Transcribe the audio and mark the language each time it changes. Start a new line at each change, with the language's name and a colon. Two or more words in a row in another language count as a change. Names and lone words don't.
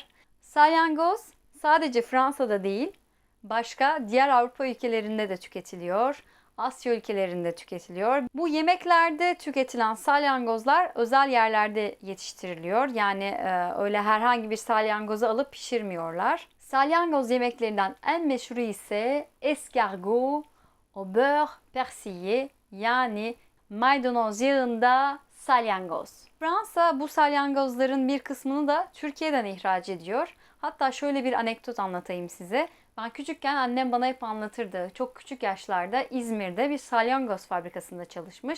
Turkish: Salyangoz sadece Fransa'da değil, başka diğer Avrupa ülkelerinde de tüketiliyor. Asya ülkelerinde tüketiliyor. Bu yemeklerde tüketilen salyangozlar özel yerlerde yetiştiriliyor. Yani öyle herhangi bir salyangozu alıp pişirmiyorlar. Salyangoz yemeklerinden en meşhuru ise
French: escargot au beurre persillé
Turkish: yani maydanoz yağında salyangoz. Fransa bu salyangozların bir kısmını da Türkiye'den ihraç ediyor. Hatta şöyle bir anekdot anlatayım size. Ben küçükken annem bana hep anlatırdı. Çok küçük yaşlarda İzmir'de bir salyangoz fabrikasında çalışmış.